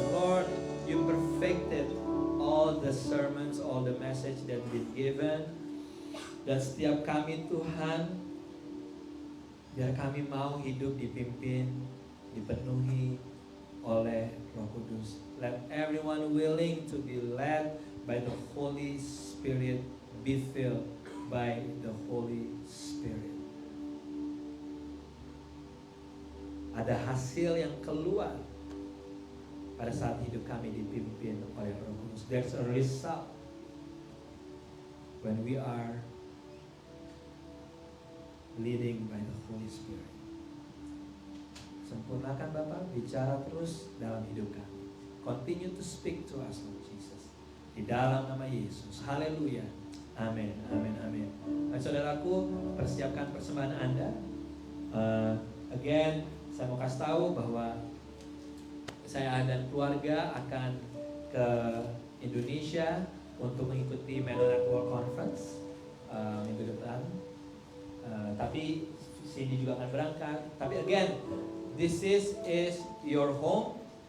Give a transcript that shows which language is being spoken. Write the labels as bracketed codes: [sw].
[en] Lord, you perfected all the sermons, all the message that we've given. [id] Dan setiap kami Tuhan, biar kami mau hidup dipimpin, dipenuhi oleh Roh Kudus. [en] Let everyone willing to be led by the Holy Spirit be filled by the Holy Spirit. [id] Ada hasil yang keluar pada saat hidup kami dipimpin oleh Roh Kudus. [en] There's a result when we are leading by the Holy Spirit. [id] Sempurnakan Bapak, bicara terus dalam hidup kami. [en] Continue to speak to us, Lord Jesus. [id] Di dalam nama Yesus. Haleluya. Amin, amin, amin. Nah, saudaraku, persiapkan persembahan Anda. Again, saya mau kasih tahu bahwa saya dan keluarga akan ke Indonesia untuk mengikuti Mennonite World Conference minggu depan. Tapi Cindy juga akan berangkat. [en] Tapi again, this is your home.